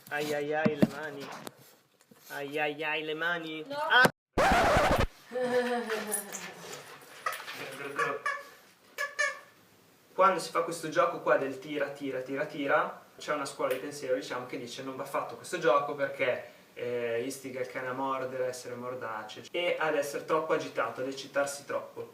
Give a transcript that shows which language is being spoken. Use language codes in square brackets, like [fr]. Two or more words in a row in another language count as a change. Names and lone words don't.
[it] Ai ai ai le mani. Ai ai ai le mani. No. Ah. Quando si fa questo gioco qua del tira, tira, tira, tira, c'è una scuola di pensiero, diciamo, che dice non va fatto questo gioco perché istiga il cane a mordere, a essere mordace e ad essere troppo agitato, ad eccitarsi troppo.